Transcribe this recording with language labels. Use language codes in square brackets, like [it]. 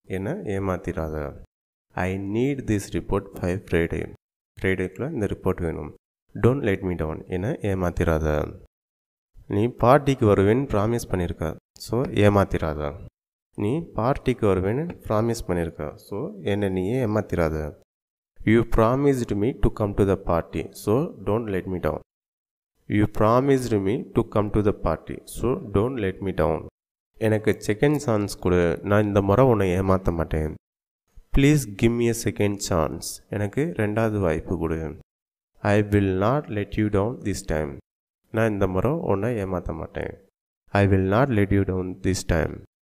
[ta] என்னை ஏமாத்திராத. [en] I need this report by Friday. [ta] ஃப்ரைடேக்குள்ளே இந்த report வேணும். [en] Don't let me down. [ta] என்னை ஏமாத்திராத. நீ பார்ட்டிக்கு வருவேன்னு ப்ராமிஸ் பண்ணியிருக்க, ஸோ ஏமாத்திராத. நீ பார்ட்டிக்கு வருவேன்னு ப்ராமிஸ் பண்ணியிருக்க, ஸோ என்னை நீயே ஏமாத்திராத. [en] You promised me to come to the party, so don't let me down. You promised me to come to the party, so don't let me down. [ta] எனக்கு செகண்ட் சான்ஸ் கொடு, நான் இந்த முறை உன்னை ஏமாற்ற மாட்டேன். [en] Please give me a second chance. [ta] எனக்கு ரெண்டாவது வாய்ப்பு கொடு. [en] I will not let you down this time. [ta] நான் இந்த முறை உன்னை ஏமாற்ற மாட்டேன். [en] I will not let you down this time.